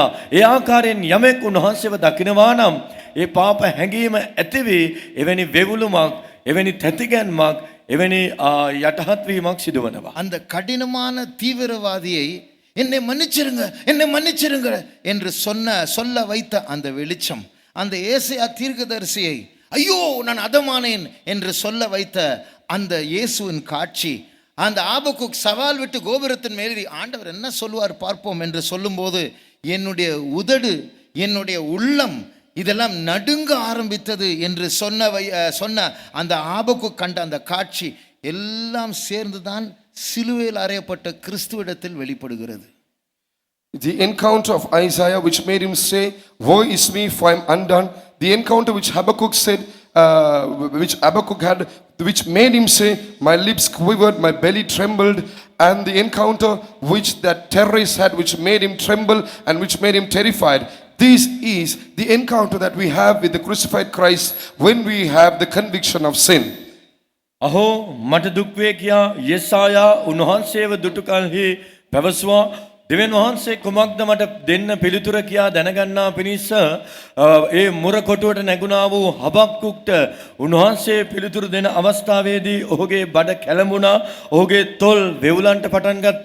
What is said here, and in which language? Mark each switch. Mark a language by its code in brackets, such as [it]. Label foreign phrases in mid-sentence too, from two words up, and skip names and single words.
[si] ඒ ආකාරයෙන් යමෙක් උන්වහන්සේව දකිනවා නම් ඒ පාප හැඟීම ඇතිවි, එවැනි වෙවුලුමක්, එවැනි තැතිගැන්මක්, එවැනි යටහත් වීමක් සිදුවනවා. [ta] அந்த கடினமான தீவிரவாதியை என்னை மன்னிச்சிருங்க, என்னை மன்னிச்சிருங்க என்று சொல்ல வைத்த அந்த வெளிச்சம், அந்த ஏசாயா தீர்க்கதரிசியை ஐயோ நான் அதமானேன் என்று சொல்ல வைத்த அந்த இயேசுவின் காட்சி, அந்த ஆபக்குக் சவால் விட்டு கோபுரத்தின் மேலே ஆண்டவர் என்ன சொல்லுவார் பார்ப்போம் என்று சொல்லும்போது என்னுடைய உதடு, என்னுடைய உள்ளம் இதெல்லாம் நடுங்க ஆரம்பித்தது என்று சொன்ன அந்த ஆபக்கு கண்ட அந்த காட்சி எல்லாம் சேர்ந்துதான் சிலுவையில் அறையப்பட்ட கிறிஸ்துவிடத்தில் வெளிப்படுகிறது. [en] The encounter of Isaiah which made him say, Woe is me, for I am undone. The encounter which Habakkuk said, which Habakkuk had, which made him say, My lips quivered, my belly trembled. And the encounter which that terrorist had, which made him tremble and which made him terrified. This is the encounter that we have with the crucified Christ when we have the conviction of sin. [si] අහෝ මට දුක් වේ කියා යෙසායා උන්වහන්සේව දුටු කලෙහි පැවසුවා. දෙවියන් වහන්සේ කුමක්ද මට දෙන්න පිළිතුර කියා දැනගන්නා පිණිස ඒ මුර කොටුවට නැගුණා වූ හබක්කුක්ට උන්වහන්සේ පිළිතුරු දෙන අවස්ථාවේදී ඔහුගේ බඩ කැළඹුණා, ඔහුගේ තොල් වෙවුලන්ට පටන් ගත්තා.